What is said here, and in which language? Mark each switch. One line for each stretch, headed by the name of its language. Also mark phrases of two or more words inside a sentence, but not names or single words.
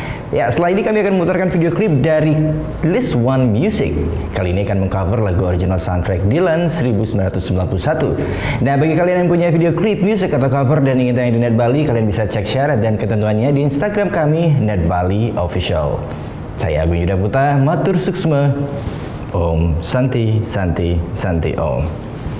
Indonesian: Ya, setelah ini kami akan memutarkan video klip dari List One Music. Kali ini akan mengcover lagu
English: original soundtrack
Indonesian: Dylan 1991. Nah, bagi kalian yang punya video klip, music atau cover dan ingin tayang di Net Bali, kalian bisa cek syarat dan ketentuannya di Instagram kami, Net Bali Official. Saya Agung Yuda Putra,
Balinese: matur suksma.
Sanskrit: Om Santi Santi Santi Om.